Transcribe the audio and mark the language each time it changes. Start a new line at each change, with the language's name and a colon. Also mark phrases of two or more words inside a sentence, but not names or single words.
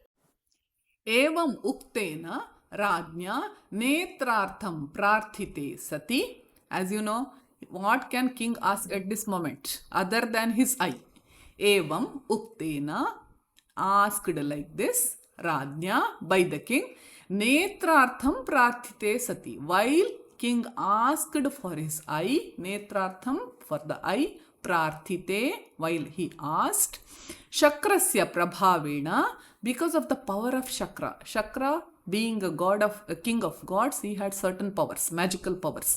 Sanskrit: Evam uktena rajnya netrartham prarthite sati.
English: As you know, what can king ask at this moment other than his eye?
Sanskrit: Evam uktena,
English: asked like this, rajnya, by the king,
Sanskrit: netrartham prarthite sati.
English: While king asked for his eye, netrartham, for the eye, prarthite, while he asked,
Sanskrit: shakrasya prabhavena,
English: because of the power of Shakra. Shakra, being a king of gods, he had certain powers, magical powers.